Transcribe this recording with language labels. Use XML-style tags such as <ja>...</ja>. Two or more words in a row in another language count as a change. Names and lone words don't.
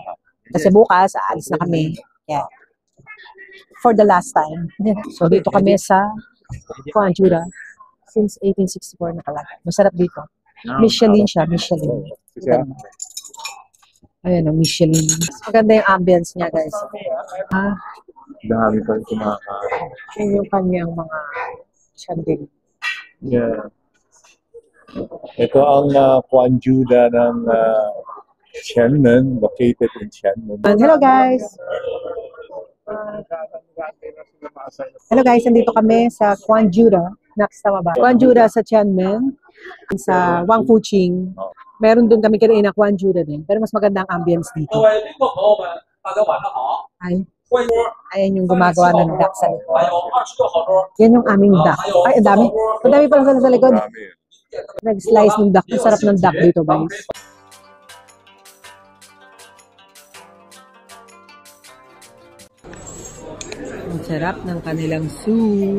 <tl>Kasi bukas, aalis na kami.</tl> <en>Yeah. For the last time.</en> <tl>So, dito kami sa Quanjura. Since 1864 nakalagay. Masarap dito. Michelin siya, Michelin. Ayan o, Michelin. Maganda yung ambience niya, guys. Dami pa rin kumakain. Yun yung kanyang mga chandelier. Yeah. Ito ang Quanjuda ng Xiamen,</tl> <en>located in Xiamen. Hello guys! Hello guys,</en> <tl>nandito kami sa Quanjuda Next, tama ba? Gwanjuda sa Tianmen, sa Wangfuqing. Meron doon kami kanina Gwanjuda din. Pero mas maganda ang ambience dito.</tl> <zh>各位宾客朋友们，大家晚上好。</zh> <tl>Ay,</tl> <zh>欢迎桌</zh> <tl>ayan yung gumagawa 37 ng</tl> <zh>号</zh> <tl>duck sa</tl> <zh>桌，</zh> <tl>likod.</tl> <zh>还有26号桌。</zh> <tl>Yan yung aming duck. Ay, ang dami. Ang dami pala sa likod. Marami. Nag-slice ng duck. Ang sarap ng duck dito, guys. Ang sarap ng kanilang soup.</tl>